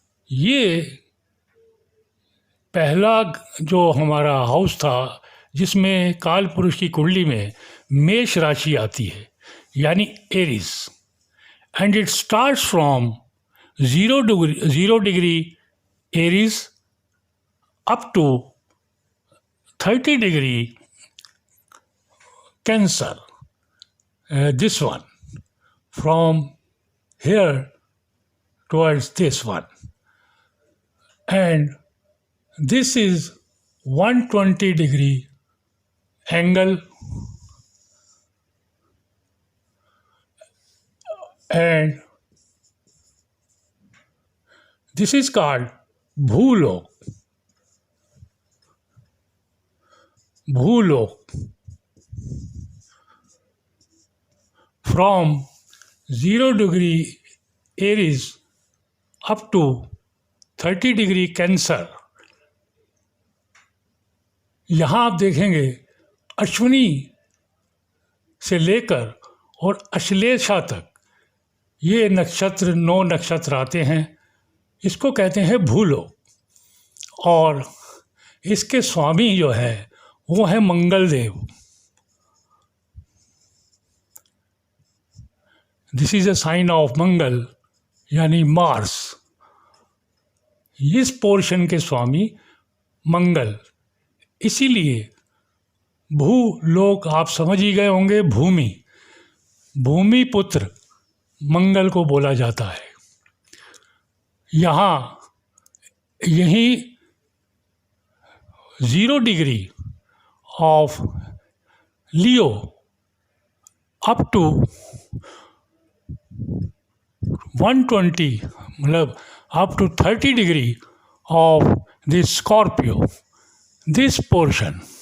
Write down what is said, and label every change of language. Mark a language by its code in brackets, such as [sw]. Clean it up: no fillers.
[hi] ये पहला जो हमारा हाउस था जिसमें काल पुरुष की कुंडली में मेष राशि आती है, यानी Eris, [en] And it starts from 0 degree Aries up to 30 degree Cancer. This one, from here towards this one, and this is 120 degree angle, and this is called Bhulok. From 0 degree Aries up to 30 degree Cancer. [hi] यहाँ आप देखेंगे अश्विनी से लेकर और अश्लेषा तक ये नक्षत्र 9 नक्षत्र आते हैं। इसको कहते हैं भूलोक। और इसके स्वामी जो है वो है मंगल देव। [en] This is a sign of Mangal, यानी Mars. [hi] इस पोर्शन के स्वामी मंगल, इसीलिए भूलोक आप समझ ही गए होंगे। भूमि पुत्र मंगल को बोला जाता है। यहाँ यही [en] 0 degree of Leo up to 120 [hi] मतलब [en] up to 30 degree of this Scorpio, this portion,